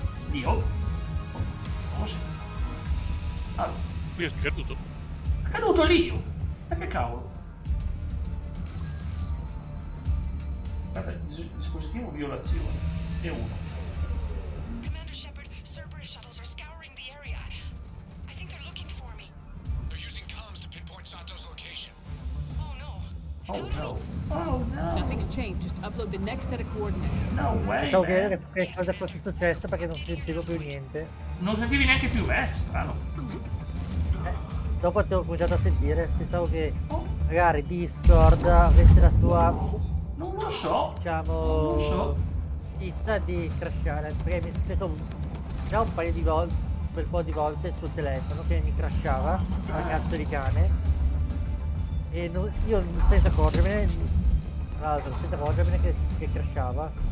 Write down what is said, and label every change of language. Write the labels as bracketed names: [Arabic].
[Italian] Lio? Non lo so. Allora. Lio è caduto. È caduto Lio? Ma che cavolo? Guarda, dispositivo violazione. E uno. [English] Commander Shepard, Cerberus shuttles are scouring the area. I think they're looking for me. They're using comms to pinpoint Sato's location. Oh no. Oh no. Oh no. Nothing's changed. Just upload the next set of coordinates. No way. [Italian] Stavo chiedendo che cosa fosse successo perché non sentivo più niente. Non sentivi neanche più me? Strano. Dopo ti ho cominciato a sentire, pensavo che magari Discord avesse la sua, non lo so, diciamo, non lo so, fissa di crashare, perché mi è successo già un paio di volte, un bel po' di volte sul telefono che mi crashava, una cazzo di cane, e io senza accorgermene, tra l'altro senza accorgermene che crashava.